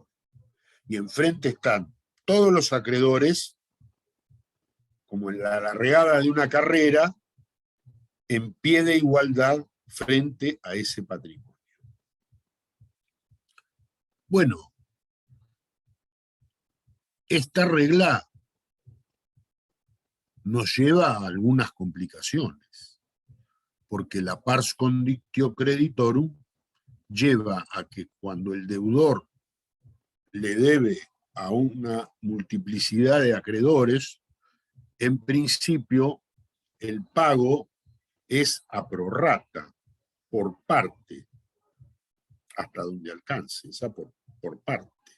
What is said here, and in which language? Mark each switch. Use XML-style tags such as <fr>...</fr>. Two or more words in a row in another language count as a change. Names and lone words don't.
<es>Y enfrente están todos los acreedores, como en la largada de una carrera, en pie de igualdad frente a ese patrimonio. Bueno, esta regla nos lleva a algunas complicaciones, porque la</es> <la>pars condictio creditorum</la> <es>lleva a que cuando el deudor le debe a una multiplicidad de acreedores, en principio el pago es a prorrata, por parte, hasta donde alcance, esa por parte.</es>